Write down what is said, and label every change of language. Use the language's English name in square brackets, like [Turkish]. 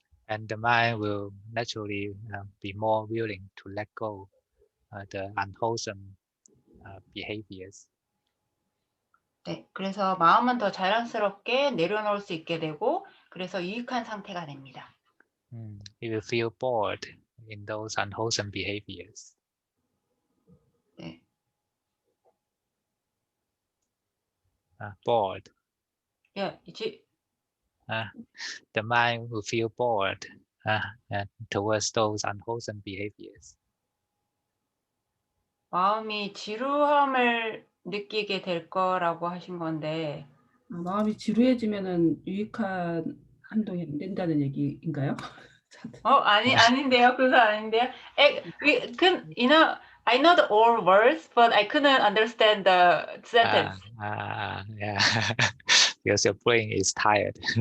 [English] And the mind will naturally be more willing to let go the unwholesome behaviors. [Korean] 네, 그래서 마음은 더 자연스럽게 내려놓을 수 있게 되고 그래서 유익한 상태가 됩니다. [English] You will feel bored in those unwholesome behaviors. [Korean] 네. [English] Bored. Yeah, The mind will feel bored towards those unwholesome behaviors. [Korean] 마음이 지루함을 느끼게 될 거라고 하신 건데 마음이 지루해지면은 유익한 행동이 안 된다는 얘기인가요? 아닌데요. 그거 아닌데요. [English] You know, I know the old words, but I couldn't understand the sentence. Yeah, because your brain is tired.